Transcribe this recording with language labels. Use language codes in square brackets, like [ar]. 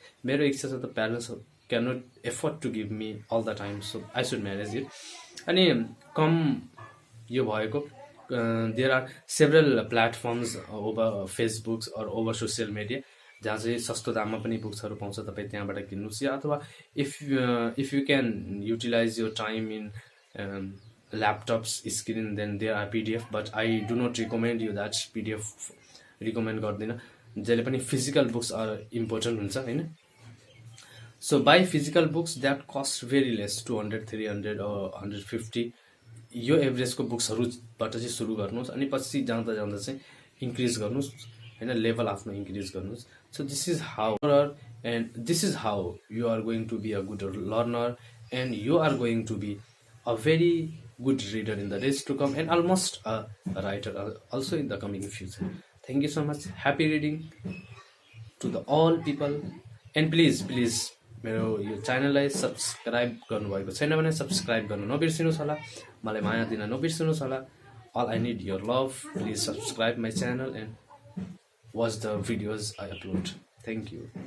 [ne] मेरो इच्छा छ त [en] Parents can not afford to give me all the time, so I should manage it. [ne] अनि कम यो भएको [en] there are several platforms over Facebooks or over social media [ne] जहाँ चाहिँ सस्तो दाममा पनि बुक्सहरू पाउँछ, तपाईँ त्यहाँबाट किन्नुहोस्। [en] या अथवा if you can utilize your time in laptops screen, then there are PDF, but I do not recommend you that. [ne] PDF recommend गर्दिनँ, जसले पनि [en] physical books are important [ne] हुन्छ होइन। [en] so by physical books that cost very less, [ne] 200, 300 150, यो एभरेजको बुक्सहरूबाट चाहिँ सुरु गर्नुहोस्। अनि पछि जाँदा जाँदा चाहिँ इन्क्रिज गर्नुहोस् होइन, लेभल आफ्नो इन्क्रिज गर्नुहोस्। [en] So this is how, and this is how you are going to be a good learner, and you are going to be a very good reader in the days to come, and almost a writer also in the coming future. Thank you so much. Happy reading to the all people, and please [ne] मेरो यो च्यानललाई subscribe गर्नुभएको छैन भने subscribe गर्नु नबिर्सिनुहोस् होला, मलाई माया दिन नबिर्सिनुहोस् होला। [en] All I need your love. Please subscribe my channel and watch the videos I upload. Thank you.